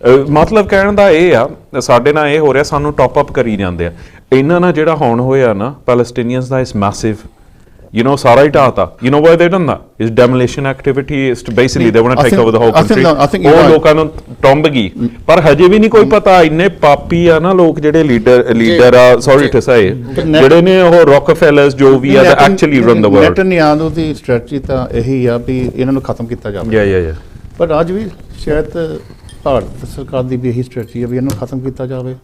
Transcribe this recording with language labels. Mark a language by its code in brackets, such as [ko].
[pa] ਮਤਲਬ ਕਹਿਣ ਦਾ ਇਹ ਆ, ਸਾਡੇ ਨਾਲ ਇਹ ਹੋ ਰਿਹਾ, ਸਾਨੂੰ ਟੌਪ ਅਪ ਕਰੀ ਜਾਂਦੇ ਆ। ਇਹਨਾਂ ਨਾਲ ਜਿਹੜਾ ਹੁਣ ਹੋਇਆ ਨਾ ਪੈਲਸਟੀਨੀਅਨਸ ਦਾ, ਇਸ ਮੈਸਿਵ, you know, ਸਾਰਾ ਹੀ ਢਾਤਾ। [en] You know why they done that? It's demolition activity. It's basically they want to take over the whole country. [pa] ਉਹ ਲੋਕਾਂ ਨੂੰ ਟੰਬ ਗਈ, ਪਰ ਹਜੇ ਵੀ ਨਹੀਂ ਕੋਈ ਪਤਾ। ਇੰਨੇ ਪਾਪੀ ਆ ਨਾ ਲੋਕ ਜਿਹੜੇ ਲੀਡਰ ਆ, [en] sorry to say, [pa] ਜਿਹੜੇ ਨੇ ਉਹ ਰੌਕਫੈਲਰਸ ਜੋ ਵੀ ਆ, [en] Actually run the world. [pa] Netanyahu ਦੀ strategy ਤਾਂ ਇਹੀ ਆ ਵੀ ਇਹਨਾਂ ਨੂੰ ਖਤਮ ਕੀਤਾ ਜਾਵੇ। ਪਰ ਅੱਜ ਵੀ ਸ਼ਾਇਦ ਭਾਰਤ ਸਰਕਾਰ ਦੀ ਵੀ ਇਹੀ ਸਟ੍ਰੈਟਜੀ ਹੈ ਵੀ ਇਹਨੂੰ ਖਤਮ ਕੀਤਾ ਜਾਵੇ।